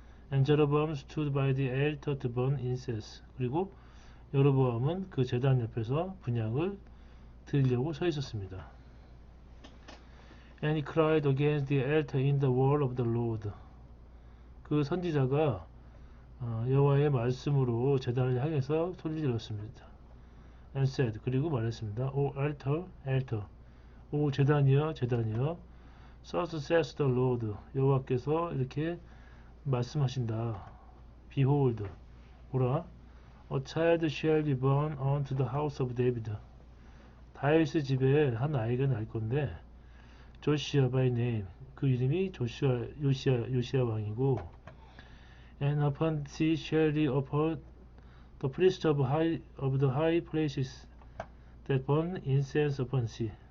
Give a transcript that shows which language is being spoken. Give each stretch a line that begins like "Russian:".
English: And Jeroboam stood by the altar to burn incense.
Korean: 그리고 여로보암은 그 제단 옆에서 분향을 드리려고 서 있었습니다.
English: And he cried against the altar in the wall of the Lord.
Korean: 그 선지자가 여호와의 말씀으로 제단을 향해서 소리를 질렀습니다.
English: And said,
Korean: 그리고 말했습니다.
English: O altar, altar.
Korean: 오 제단이여, 제단이여.
English: Thus says the Lord.
Korean: 여호와께서 이렇게 말씀하신다.
English: Behold,
Korean: 보라.
English: A child shall be born unto the house of David.
Korean: 다윗의 집에 한 아이가 날 건데 조시아
English: by name.
Korean: 그 이름이 요시아 왕이고
English: And upon thee shall he appoint the priest of the high places that burn incense upon thee.